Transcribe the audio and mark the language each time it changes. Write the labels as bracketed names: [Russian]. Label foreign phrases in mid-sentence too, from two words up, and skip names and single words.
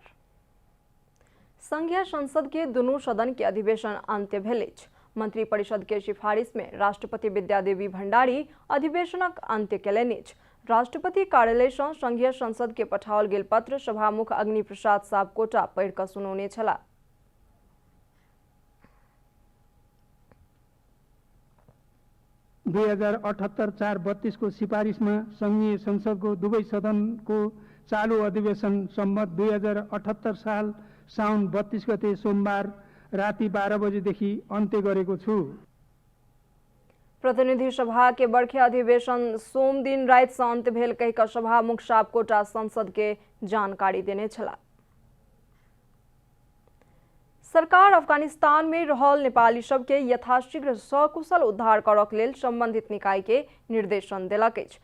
[Maithili] संघीय संसद के दुनू सदन के अधिवेशन अंत्य भेल अछि। मंत्री परिषद के सिफारिश में राष्ट्रपति विद्यादेवी भंडारी अधिवेशनक अंत्य केलनि अछि। राष्ट्रपति कार्यालय से संघीय संसद के पठाओल गेल पत्र सभामुख अग्नि प्रसाद सापकोटा पढ़ि कऽ सुनौने छलाह। [Nepali] दुई 2078-4-32 को सिफारिश में संघीय संसद को दुवै सदन को चालू अधिवेशन सम्मत 2078 साल साउन 32 गते सोमबार राति 12 बजेदेखि अन्त्य गरेको छु। [Maithili] प्रतिनिधि सभा के बर्खे अधिवेशन सोम दिन राति से अंत्य भेल कहि कऽ सभामुख सापकोटा संसद के जानकारी देने छलाह। सरकार अफगानिस्तान में रहल नेपाली सब के यथाशीघ्र सकुशल उद्धार करक लेल संबंधित निकाय के निर्देशन देलक अछि।